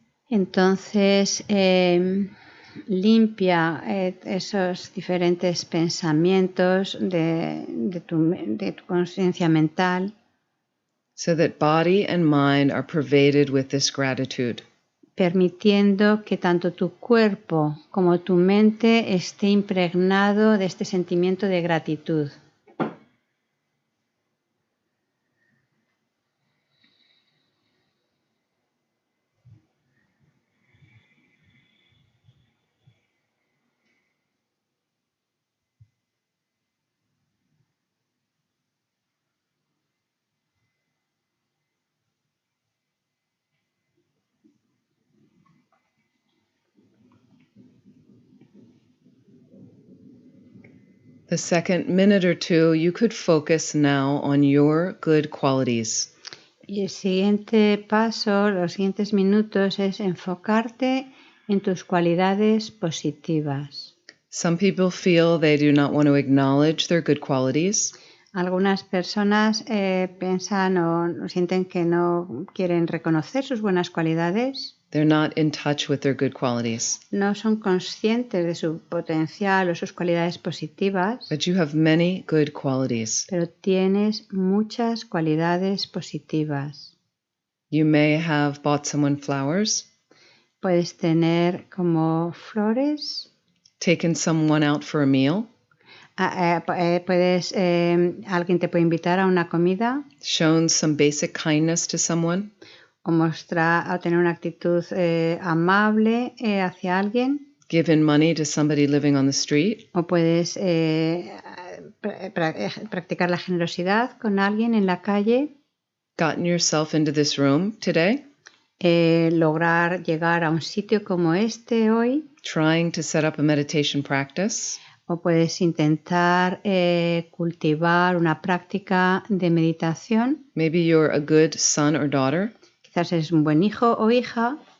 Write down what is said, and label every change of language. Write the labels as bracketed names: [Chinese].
[Spanish] Entonces, limpia esos diferentes pensamientos de tu conciencia mental. [English] So that body and mind are pervaded with this gratitude. [Spanish] Permitiendo que tanto tu cuerpo como tu mente esté impregnado de este sentimiento de gratitud. [English] The second minute or two, you could focus now on your good qualities. [Spanish] Y el siguiente paso, los siguientes minutos, es enfocarte en tus cualidades positivas. [English] Some people feel they do not want to acknowledge their good qualities. [Spanish] Algunas personas piensan o sienten que no quieren reconocer sus buenas cualidades. [English] They're not in touch with their good qualities. [Spanish] No son conscientes de su potencial o sus cualidades positivas. [English] But you have many good qualities. [Spanish] Pero tienes muchas cualidades positivas. [English] You may have bought someone flowers. [Spanish] Puedes tener como flores. [English] Taken someone out for a meal. [Spanish] Alguien te puede invitar a una comida. [English] Shown some basic kindness to someone. [Spanish] o mostrar o tener una actitud amable hacia alguien. [English] Give in money to somebody living on the street. [Spanish] O puedes practicar la generosidad con alguien en la calle. [English] Gotten yourself into this room today. [Spanish] Lograr llegar a un sitio como este hoy. [English] Trying to set up a meditation practice. [Spanish] O puedes intentar cultivar una práctica de meditación. [English] Maybe you're a good son or daughter. [Spanish] Quizás eres un buen hijo o hija.